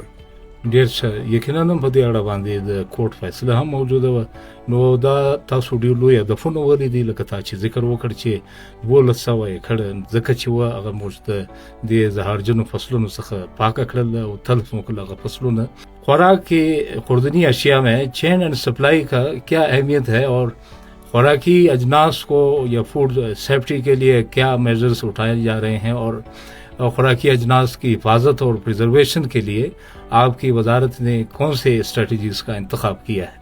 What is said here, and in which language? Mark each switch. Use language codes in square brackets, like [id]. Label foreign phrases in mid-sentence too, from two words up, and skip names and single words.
[ps] ډیر ښه، یقینا هم په دې اړه باندې د کوټ فیصله هم موجوده و. نو دا تاسو ډیر لوی هدفونه ولري لکه تا چې ذکر وکړ چې 1200 ایکړه ځکه چې و هغه موږ د زهرجنو فصلونو څخه پاک کړل او تلف مو هغه فصلونه. [ur] خوراک کی خوردنی اشیاء میں [en] chain and supply [ur] کا کیا اہمیت ہے اور خوراکی اجناس کو یا [en] food safety [ur] کے لیے کیا میجرز اٹھائے جا رہے ہیں اور خوراکی اجناس کی حفاظت اور پریزرویشن کے لیے آپ کی وزارت نے کون سے اسٹریٹجیز کا انتخاب کیا ہے؟